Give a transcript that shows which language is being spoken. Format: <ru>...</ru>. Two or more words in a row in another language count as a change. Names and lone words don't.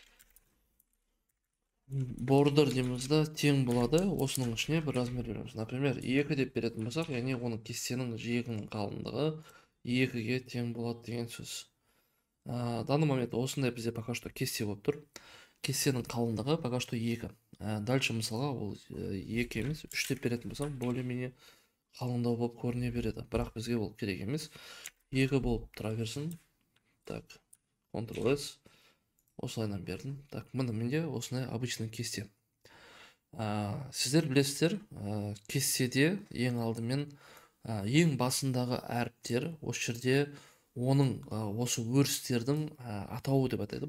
<kk>Бордер деймізді тең болады, осының ішіне бір размер береміз. Например, 2 деп беретін болсақ, яғни оның кестенің жиегінің қалыңдығы 2-ге тең болады деген сөз.</kk> <ru>Данный момент</ru> <kk>осындай бізде</kk> <ru>пока что</ru> <kk>кесте болып тұр. Кестенің қалыңдығы</kk> <ru>пока что</ru> <kk>2. Дальше мысалға ол 2 емес, 3 деп беретін болсақ,</kk> <ru>более-менее</ru> <kk>қалыңдау болып көріне береді. Бірақ бізге ол керек емес. 2 болып тұра берсін. Так, Ctrl-S. Осылайынан бердім. Так, менде осындай обычный кесте. Сіздер білесіздер, кестеде ең алдымен ең басындағы әріптер, осы жерде оның осы өрістердің атауы деп атайды.</kk>